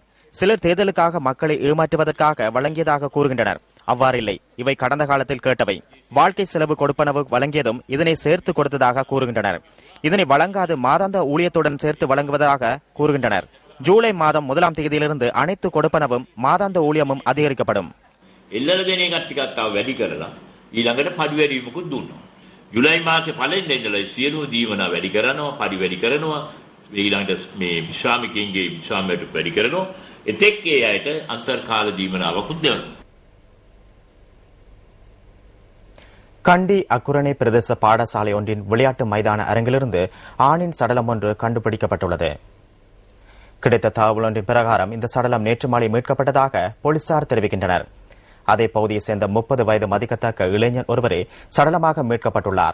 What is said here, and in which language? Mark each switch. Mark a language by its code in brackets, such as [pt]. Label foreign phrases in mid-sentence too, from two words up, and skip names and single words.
[ta] சிலர் தேர்தலுக்காக மக்களை ஏமாற்றுவதற்காக வழங்கியதாக கூறுகின்றனர். அவ்வாறில்லை. இவை கடந்த காலத்தில் கேட்டவை. வாழ்க்கை செலவு கொடுப்பனவு வழங்கியதும் இதனை சேர்த்து கொடுத்ததாக கூறுகின்றனர். இதனை வழங்காது மாதாந்த ஊழியத்துடன் சேர்த்து வழங்குவதாக கூறுகின்றனர். ஜூலை மாதம் 1ஆம் தேதியிலிருந்து அனைத்து கொடுப்பனவும் மாதாந்த ஊழியமும் அதிகரிக்கப்படும். [si] ජුලයි මාසේ පළවෙනිදා ඉඳලා සියලුම දීවන වැඩි කරනවා, පරි වැඩි කරනවා, ඊළඟට මේ විශ්‍රාමිකයින්ගේ විශ්‍රාමයට වැඩි කරනවා. එතෙක් ඒ අයට අන්තර්කාල දීවනාවකුත් දෙනවා. [ta] கண்டி அக்குரணை பிரதேச பாடசாலை ஒன்றின் விளையாட்டு மைதான அரங்கிலிருந்து ஆணின் சடலம் ஒன்று கண்டுபிடிக்கப்பட்டுள்ளது. கிடைத்த தகவல் ஒன்றின் பிரகாரம் இந்த சடலம் நேற்று மாலை மீட்கப்பட்டதாக போலீசார் தெரிவிக்கின்றனர். அதே பகுதியை சேர்ந்த 30 வயது மதிக்கத்தக்க இளைஞர் ஒருவரே சடலமாக மீட்கப்பட்டுள்ளார்.